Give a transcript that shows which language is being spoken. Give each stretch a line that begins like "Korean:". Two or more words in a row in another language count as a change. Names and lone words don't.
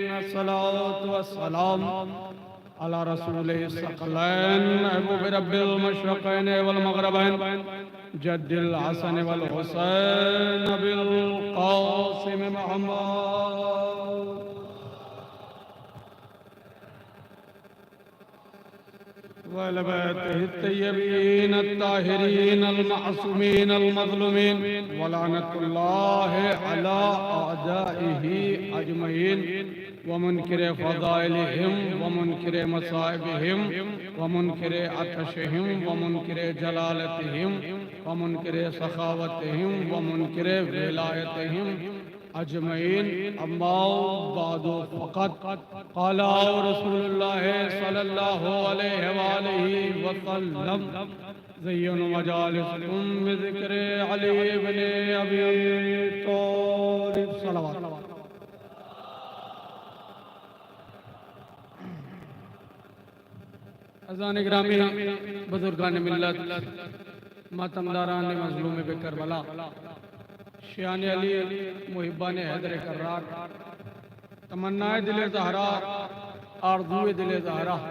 Arabic: الصلاة والسلام على رسول الثقلين محبوب رب المشرقين والمغربين جد الحسن والحسين بالقاسم محمد وبيته الطيبين الطاهرين المعصومين المظلومين ولعنة الله على أعدائه أجمعين ومنكري فضائلهم ومنكري مصائبهم ومنكري عطشهم ومنكري جلالتهم ومنكري سخاوتهم ومنكري ولايتهم أجمعين. أما بعد فقط قال رسول الله صلى الله عليه وآله وسلم زينوا مجالسكم بذكر علي بن أبي طالب صلى الله.
Urdu: عزان گرامی، بزرگان ملت، ماتمداران مظلوم کربلا، شان علی، محبان حیدر کرار، تمنائے دل زہرا، آرزوئے دل زہرا,